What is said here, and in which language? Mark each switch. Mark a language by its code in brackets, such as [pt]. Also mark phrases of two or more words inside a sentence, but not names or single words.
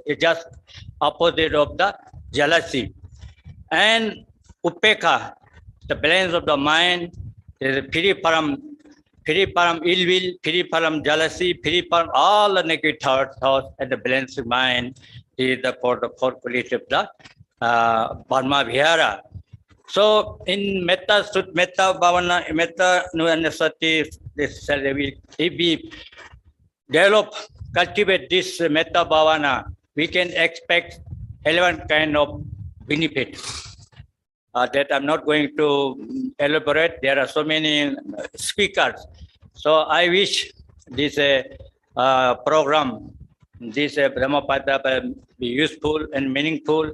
[en] It's just opposite of the jealousy. And upekha, the balance of the mind, is free from ill will, free from jealousy, free from all the negative thoughts, and the balanced mind is the fourth quality of the [pi] Brahma Vihara. [en] So in [pi] metta bhavana, metta nusati, [en] if we develop, cultivate this [pi] metta bhavana, [en] we can expect 11 kind of benefits. That I'm not going to elaborate. There are so many speakers. So I wish this program, this Dhammapada will be useful and meaningful.